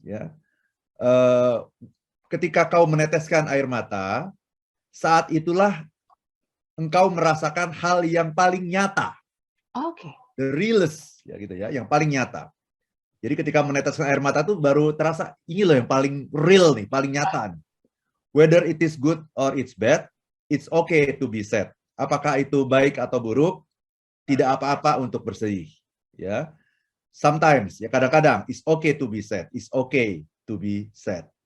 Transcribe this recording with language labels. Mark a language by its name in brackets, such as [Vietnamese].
[Indonesian] Ya. Ketika kau meneteskan air mata, saat itulah engkau merasakan hal yang paling nyata, Oke. [English] the realest, [Indonesian] ya gitu ya, yang paling nyata. Jadi ketika meneteskan air mata tuh baru terasa ini loh yang paling real nih, paling nyata. [English] Whether it is good or it's bad, it's okay to be sad. [Indonesian] Apakah itu baik atau buruk, tidak apa-apa untuk bersedih. [English] Ya, sometimes [Indonesian] ya kadang-kadang [English] it's okay to be sad, it's okay to be sad.